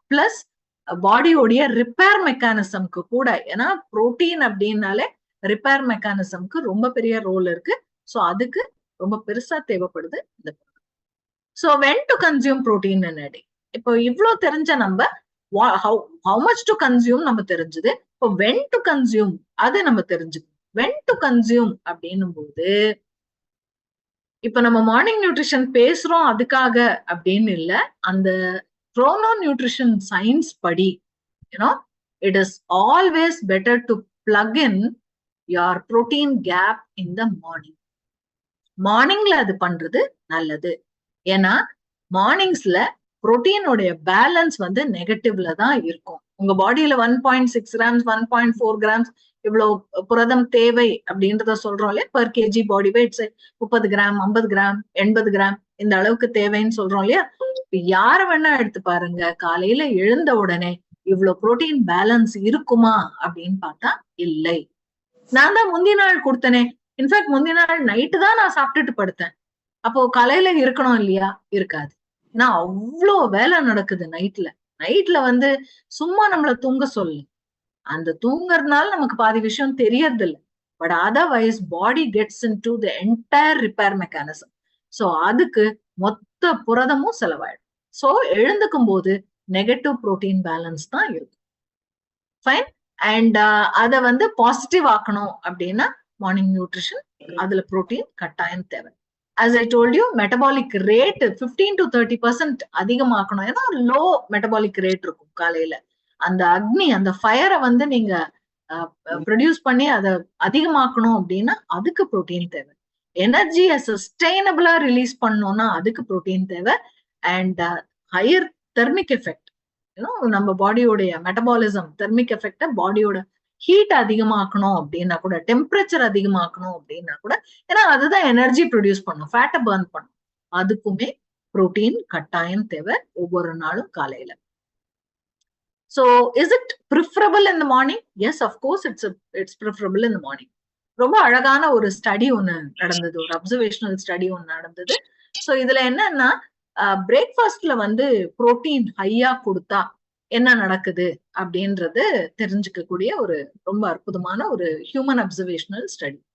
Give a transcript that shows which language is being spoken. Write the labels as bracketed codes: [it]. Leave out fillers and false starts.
[ta] Plus பாடியோடைய repair மெக்கானிசம்க்கு கூட, ஏன்னா protein அப்படின்னாலே ரிப்பேர் மெக்கானிசம்க்கு ரொம்ப பெரிய ரோல் இருக்கு. ஸோ அதுக்கு ரொம்ப பெருசா தேவைப்படுது இந்த. So [en] when to consume protein [ta] என்னடி, இப்போ இவ்வளோ தெரிஞ்ச நம்ம [en] how much to consume [ta] நம்ம தெரிஞ்சது. இப்போ வென் டு கன்சியூம் அது நம்ம தெரிஞ்சுக்கணும். வென் டு கன்சியூம் அப்படின்னும் போது இப்ப நம்ம மார்னிங் நியூட்ரிஷன் பேசுறோம் அதுக்காக அப்படின்னு இல்ல, அந்த chrono nutrition science படி [en] it is always better to plug in your protein gap in the morning. [ta] மார்னிங்ல அது பண்றது நல்லது. ஏன்னா மார்னிங்ஸ்ல புரோட்டீனோடைய பேலன்ஸ் வந்து நெகட்டிவ்ல தான் இருக்கும். உங்க பாடியில 1.6 கிராம்ஸ் 1.4 கிராம்ஸ் இவ்வளவு புரதம் தேவை அப்படின்றத சொல்றோம் இல்லையா, per KG body weight 30 gram 50 gram 80 gram இந்த அளவுக்கு தேவைன்னு சொல்றோம் இல்லையா. யார வேணா எடுத்து பாருங்க, காலையில எழுந்த உடனே இவ்வளவு புரோட்டீன் பேலன்ஸ் இருக்குமா அப்படின்னு பார்த்தா இல்லை. நான் தான் முந்தின நாள் கொடுத்தனே, இன்ஃபேக்ட் முந்தின நாள் நைட்டு தான் நான் சாப்பிட்டுட்டு படுத்தேன். அப்போ காலையில இருக்கணும் இல்லையா? இருக்காது. ஏன்னா அவ்வளோ வேலை நடக்குது நைட்ல. நைட்ல வந்து சும்மா நம்மள தூங்க சொல்லு, அந்த தூங்குறதுனால நமக்கு பாதி விஷயம் தெரியறது இல்லை. [en] But otherwise body gets into the entire repair mechanism. [ta] So அதுக்கு மொத்த புரதமும் செலவாயிடும். ஸோ எழுந்துக்கும் போது நெகட்டிவ் புரோட்டீன் பேலன்ஸ் தான் இருக்கும். ஃபைன். அண்ட் அதை வந்து பாசிட்டிவ் ஆக்கணும் அப்படின்னா மார்னிங் நியூட்ரிஷன், அதுல புரோட்டீன் கட்டாயம் தேவை. [en] as I told you, metabolic rate 15 to 30% [ta] அதிகமாக்கணும். ஏன்னா லோ மெட்டபாலிக் ரேட் இருக்கும் காலையில. அந்த அக்னி, அந்த ஃபயரை வந்து நீங்க ப்ரொடியூஸ் பண்ணி அதை அதிகமாக்கணும் அப்படின்னா அதுக்கு புரோட்டீன் தேவை. எனர்ஜியை சஸ்டைனபிளா ரிலீஸ் பண்ணணும்னா அதுக்கு புரோட்டீன் தேவை. அண்ட் ஹையர் தெர்மிக் எஃபெக்ட், நம்ம பாடியோடைய மெட்டபாலிசம் தெர்மிக் எஃபெக்ட, பாடியோட ஹீட் அதிகமாக்கணும் அப்படின்னா கூட, டெம்பரேச்சர் அதிகமாக்கணும் அப்படின்னா கூட, ஏன்னா அதுதான் எனர்ஜி ப்ரொடியூஸ் பண்ணும், ஃபேட்டை பர்ன் பண்ணும், அதுக்குமே புரோட்டீன் கட்டாயம் தேவை ஒவ்வொரு நாளும் காலையில. [en] So is it preferable in the morning? Yes, of course it's preferable in the morning. [ta] ரொம்ப அழகான ஒரு ஸ்டடி ஒண்ணு நடந்தது, ஒரு அப்சர்வேஷனல் ஸ்டடி ஒண்ணு நடந்தது. ஸோ இதுல என்னன்னா, பிரேக்ஃபாஸ்ட்ல வந்து புரோட்டீன் ஹையா கொடுத்தா என்ன நடக்குது அப்படின்றது தெரிஞ்சுக்கக்கூடிய ஒரு ரொம்ப அற்புதமான ஒரு ஹியூமன் அப்சர்வேஷனல் ஸ்டடி.